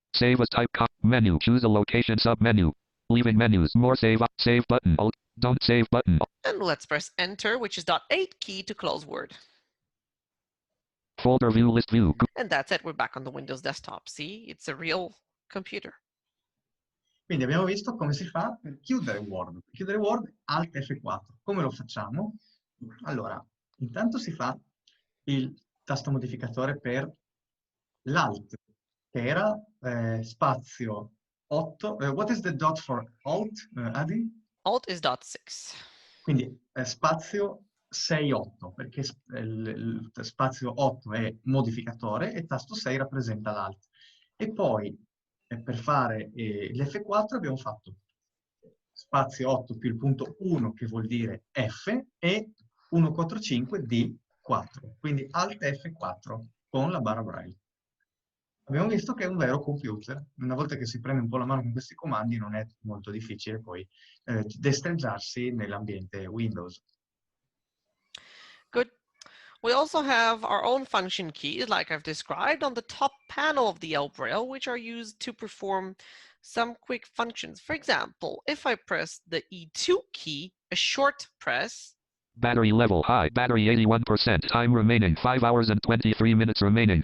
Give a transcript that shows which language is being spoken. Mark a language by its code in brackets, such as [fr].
[en] Save as type menu. Choose a location submenu. Leaving menus. More save button. Alt don't save button. And let's press Enter, which is .8 key to close Word. Folder view, list view. And that's it. We're back on the Windows desktop. See, it's a real computer. [it] Quindi abbiamo visto come si fa per chiudere Word. Per chiudere Word, Alt F4. Come lo facciamo? Allora, intanto si fa il tasto modificatore per l'Alt, che era spazio 8. [en] What is the dot for Alt, Adi? Alt is .6. [it] Quindi spazio 6-8, perché il spazio 8 è modificatore e tasto 6 rappresenta l'Alt. E poi per fare l'F4 abbiamo fatto spazio 8 più il punto 1 che vuol dire F e 145 di 4. Quindi Alt F4 con la barra Braille. Abbiamo visto che è un vero computer. Una volta che si prende un po' la mano con questi comandi non è molto difficile poi destreggiarsi nell'ambiente Windows. [en] Good. We also have our own function keys, like I've described, on the top panel of the ElBraille, which are used to perform some quick functions. For example, if I press the E2 key, a short press. Battery level high, battery 81%, time remaining 5 hours and 23 minutes remaining.